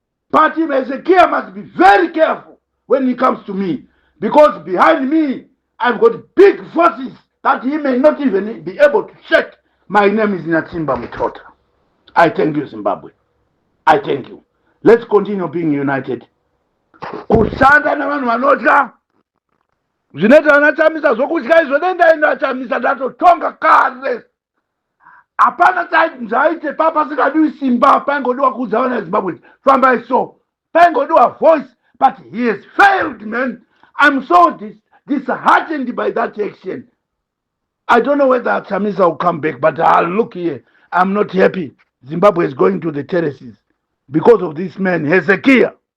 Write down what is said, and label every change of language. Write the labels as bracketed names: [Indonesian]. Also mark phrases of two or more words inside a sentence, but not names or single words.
[English] But Hezekiah must be very careful when he comes to me, because behind me, I've got big forces that he may not even be able to shake. My name is Natsimba Mutota. I thank you, Zimbabwe. I thank you. Let's continue being united. [Shona] Kushanda navanhu vanotya. Zvinoita vana Chamisa zvokutya izvo, dai ndaenda Chamisa ndatotonga kare. Hapana chai-, zvaite papa pasingadiwi simba, paingodiwa kuudza vana veZimbabwe kuti fambai so. [English] Paingodiwa voice, but he has failed, man. I'm so dis-, disheartened by that action. I don't know whether Chamisa will come back, but, uh, look here, I'm not happy. Zimbabwe is going to the terraces because of this man, Hezekiah.